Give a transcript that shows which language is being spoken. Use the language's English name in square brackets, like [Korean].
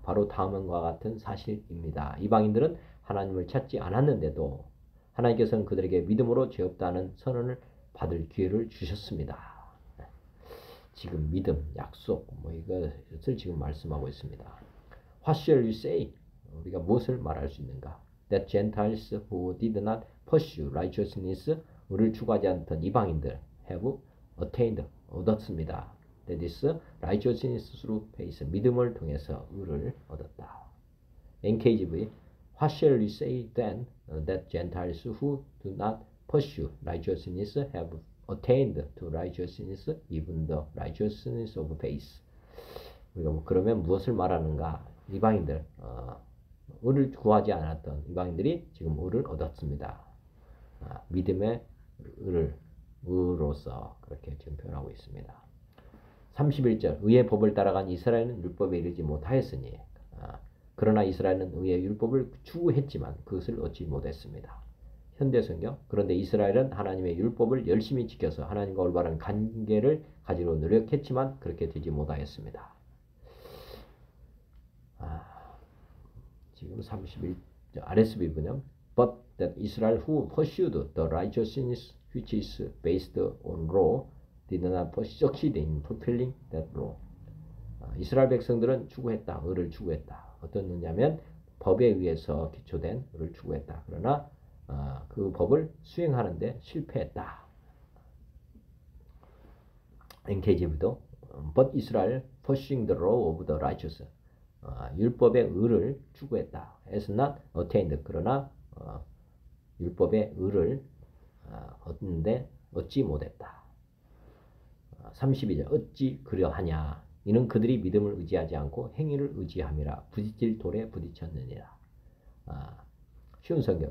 [Korean] 바로 다음과 같은 사실입니다. 이방인들은 하나님을 찾지 않았는데도 하나님께서는 그들에게 믿음으로 죄 없다는 선언을 받을 기회를 주셨습니다. 지금 믿음, 약속, 이것을 지금 말씀하고 있습니다. [English] What shall you say? [Korean] 우리가 무엇을 말할 수 있는가? [English] That Gentiles who did not pursue righteousness, [Korean] 의를 추구하지 않던 이방인들 [English] have attained, [Korean] 얻었습니다. [English] That is righteousness through faith, [Korean] 믿음을 통해서 의를 얻었다. [English] NKJV, What shall you say then that Gentiles who do not pursue righteousness have attained to righteousness, even the righteousness of faith. [Korean] 우리가 그러면 무엇을 말하는가? 이방인들, 의를 구하지 않았던 이방인들이 지금 의를 얻었습니다. 믿음의 의로서 그렇게 지금 표현하고 있습니다. 31절, 의의 법을 따라간 이스라엘은 율법에 이르지 못하였으니, 그러나 이스라엘은 의의 율법을 추구했지만 그것을 얻지 못했습니다. 현대성경. 그런데 이스라엘은 하나님의 율법을 열심히 지켜서 하나님과 올바른 관계를 가지려 노력했지만 그렇게 되지 못하였습니다. 지금 31절 RSV 번역. [English] But that Israel who pursued the righteousness which is based on law did not succeed in fulfilling that law. [Korean] 이스라엘 백성들은 추구했다. 의를 추구했다. 어떤 의냐면 법에 의해서 기초된 의를 추구했다. 그러나 그 법을 수행하는데 실패했다. [English] NKJV도 But Israel pursuing the law of the righteous, [Korean] 율법의 의를 추구했다. [English] Has not attained, [Korean] 그러나 율법의 의를 얻는데 얻지 못했다. 32절 어찌 그려하냐? 이는 그들이 믿음을 의지하지 않고 행위를 의지함이라 부딪힐 돌에 부딪혔느니라. 쉬운 성경.